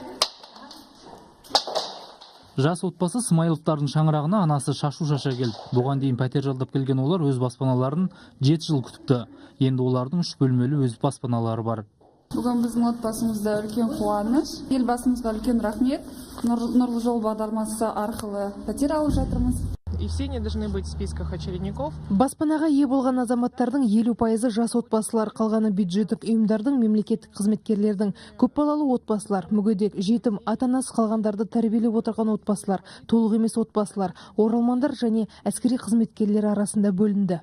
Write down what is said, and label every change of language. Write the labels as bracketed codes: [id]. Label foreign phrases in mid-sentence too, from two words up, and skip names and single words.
[kk] Жас отбасы Смайловтардың шаңырағына анасы шашу шаша келді. Бұған дейін пәтер жалдап келген олар өз баспаналарын 7 жыл күтіпті. Енді олардың 3 бөлмелі өз баспаналары бар. Бүгін біздің отбасымызда үлкен қуаныш. Елбасымызға үлкен рахмет. Нұрлы жол бағдарламасы арқылы пәтер алып жатырмыз. [ru] И все не должны быть в списках очередников. [kk] Баспанаға ие болған азаматтардың 50% жас отбасылар, қалғаны бюджеттік ұйымдардың, мемлекеттік қызметкерлердің, көпбалалы отбасылар, мүгедек, жетім, ата-анасы қалғандарды тәрбиелеп отырған отбасылар, толық емес отбасылар, оралмандар және әскери қызметкерлер арасында бөлінді.